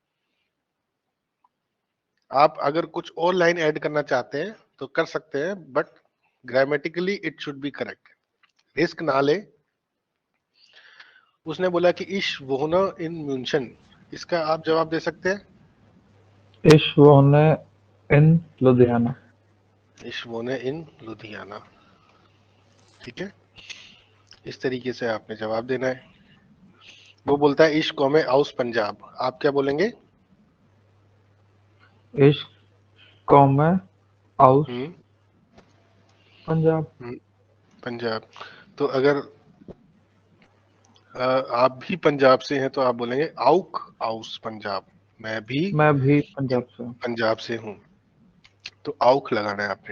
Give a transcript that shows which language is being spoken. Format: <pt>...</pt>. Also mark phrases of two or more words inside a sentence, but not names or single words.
<hi>आप अगर कुछ और लाइन ऐड करना चाहते हैं तो कर सकते हैं,</hi> <en>but grammatically it should be correct,</en> <hi>रिस्क ना ले। उसने बोला कि</hi> <de>Ich wohne in München,</de> <hi>इसका आप जवाब दे सकते हैं,</hi> <de>Ich wohne in Ludhiana. Ich wohne in Ludhiana.</de> <hi>ठीक है, इस तरीके से आपने जवाब देना है। वो बोलता है</hi> <de>Ich komme aus Punjab,</de> <hi>आप क्या बोलेंगे।</hi> <de>Ich komme aus हम्म Punjab.</de> <hi>पंजाब। तो अगर आप भी पंजाब से हैं तो आप बोलेंगे</hi> <de>auch aus Punjab,</de> <hi>मैं भी मैं भी पंजाब से हूँ. पंजाब से हूँ। तो आउक लगाना है आपने।</hi>